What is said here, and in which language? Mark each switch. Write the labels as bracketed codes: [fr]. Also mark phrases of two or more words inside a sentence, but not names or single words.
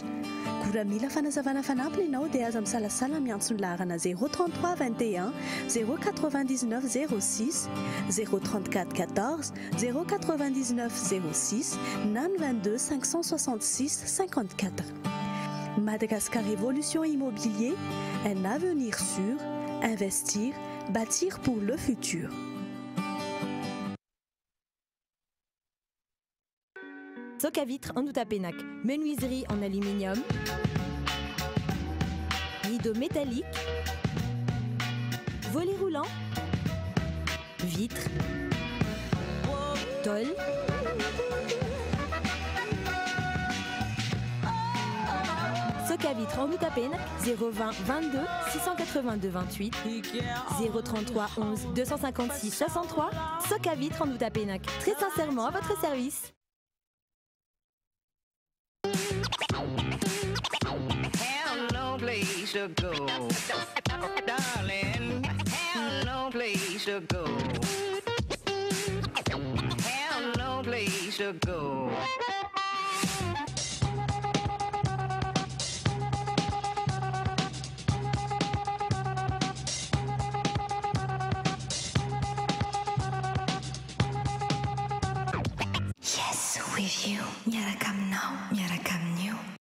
[mg] Koa mila fanazavana fanampiny ianao dia aza misalasala miantso ny laharana 033 21 099 06 034 14 099 06 na 22 566 54. [fr] Madagascar Évolution Immobilier, un avenir sûr, investir, bâtir pour le futur. Soca Vitre en Outapenac, menuiserie en aluminium, rideaux métalliques, volets roulants, vitres, tôle, Soca Vitre en Outapenac, 020 22 682 28, 033 11 256 63, Soca Vitre en Outapenac, très sincèrement à votre service. [en] Place to go, darling. Have no place to go. Have no place to go. Yes, with you. Nyara come now, nyara come new.